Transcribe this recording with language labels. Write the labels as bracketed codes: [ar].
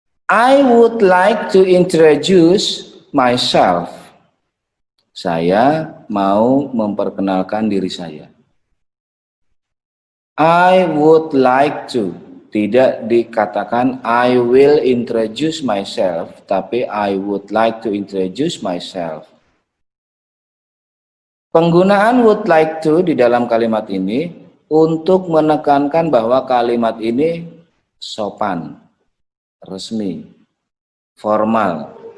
[en] I would like to introduce myself. [id] Saya mau memperkenalkan diri saya. [en] I would like to. [id] Tidak dikatakan [en] I will introduce myself, tapi I would like to introduce myself. [id] Penggunaan would like to di dalam kalimat ini untuk menekankan bahwa kalimat ini sopan, resmi, formal.